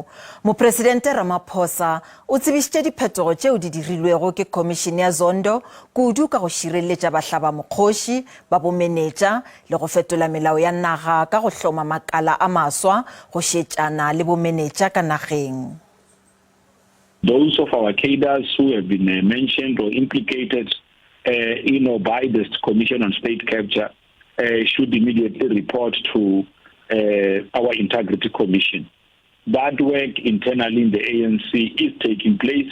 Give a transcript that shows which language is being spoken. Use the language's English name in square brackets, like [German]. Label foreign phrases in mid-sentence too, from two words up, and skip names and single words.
[Northern Sotho] Mopresidente Ramaphosa o tsebisitse diphetogo tšeo di dirilwego ke khomisene ya Zondo kudu ka go sireletsa bahlabamokgosi ba bomenetsa le go fetola melao ya naga ka go hloma makala a maswa go šetšana le bomenetsa ka nageng. [English] Those of our cadres who have been mentioned or implicated, by this Commission on State Capture should immediately report to our Integrity Commission. That work internally in the ANC is taking place.